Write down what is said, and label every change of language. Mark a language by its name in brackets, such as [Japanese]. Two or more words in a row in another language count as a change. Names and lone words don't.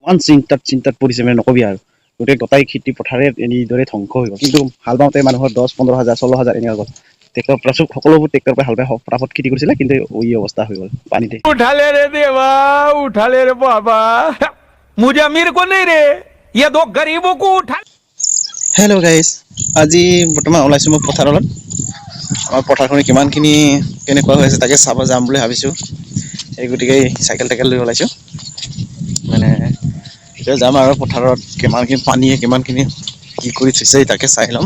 [Assamese] চিন্তাত পৰিছে মানে নকবি আৰু গোটেই গোটাই খেতি পথাৰে এনেদৰে ধ্বংস হৈ গ'ল কিন্তু হাল বাওঁতে মানুহৰ 10-15,000 16,000 এনে গ'ল ট্ৰেক্টৰ পৰা সকলোবোৰ ট্ৰেক্টৰ পৰা হাল বাই ফটাফট খেতি কৰিছিলে কিন্তু এই অৱস্থা হৈ গ'ল পানীতে [Hindi] उठाले रे देवा उठाले रे बाबा मुझे अमीर को नहीं रे ये दो गरीबों को उठा [English] hello guys [Assamese] আজি বৰ্তমান ওলাইছোঁ মই পথাৰত আমাৰ পথাৰখনি কিমানখিনি কেনেকুৱা হৈ আছে তাকে চাব যাম বুলি ভাবিছোঁ এই গতিকে চাইকেল লৈ ওলাইছোঁ মানে এতিয়া যাম আৰু পথাৰত কিমানখিনি পানীয়ে কিমানখিনি কি কৰি থৈছে তাকে চাই ল'ম